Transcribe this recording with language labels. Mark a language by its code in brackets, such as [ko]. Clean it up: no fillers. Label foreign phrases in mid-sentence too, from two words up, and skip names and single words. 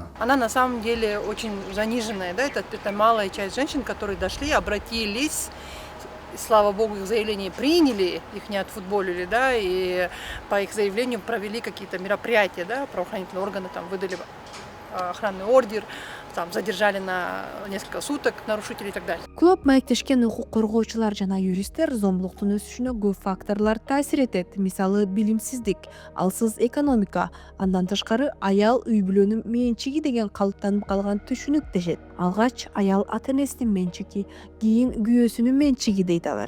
[ru] Она на самом деле очень заниженная, да, это малая часть женщин, которые дошли, обратились. Слава богу, их заявление приняли, их не отфутболили, да, и по их заявлению провели какие-то мероприятия, да, правоохранительные органы там выдали охранный ордер, там задержали на несколько суток нарушителей и так далее. [ky] Көп маектешкен укук коргоочулар жана юристтер зомбулуктун өсүшүнө көп факторлор таасир этет. Мисалы билимсиздик, алсыз экономика, андан тышкары аял үй бүлөнүн менчиги деген калыптанып калган түшүнүк дешет. Алгач аял ата энесинин менчиги, кийин күйөөсүнүн менчиги дейт алар.